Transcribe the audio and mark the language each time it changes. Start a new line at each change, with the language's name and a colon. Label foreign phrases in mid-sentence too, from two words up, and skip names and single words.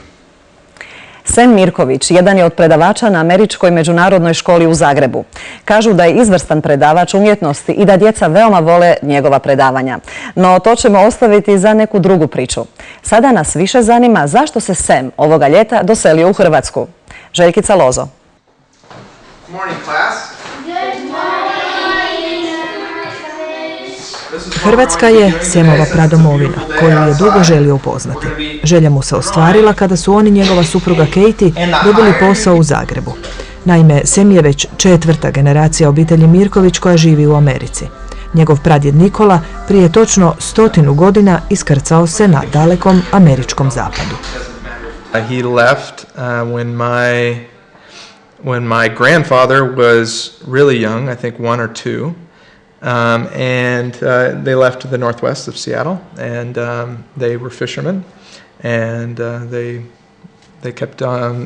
Croatian: Sem Mirković jedan je od predavača na Američkoj međunarodnoj školi u Zagrebu. Kažu da je izvrstan predavač umjetnosti i da djeca veoma vole njegova predavanja. No to ćemo ostaviti za neku drugu priču. Sada nas više zanima zašto se Sem ovoga ljeta doselio u Hrvatsku. Željkica Lozo.
English: Good morning, class.
Croatian: Hrvatska je Semova pradomovina, koju je dugo želio upoznati. Želja mu se ostvarila kada su on i njegova supruga Katie dobili posao u Zagrebu. Naime, Sem je već 4. generacija obitelji Mirković koja živi u Americi. Njegov pradjed Nikola prije točno 100 godina iskrcao se na dalekom američkom zapadu.
English: He left when my grandfather was really young, I think 1 or 2. And they left to the northwest of Seattle, and they were fishermen, and they kept on.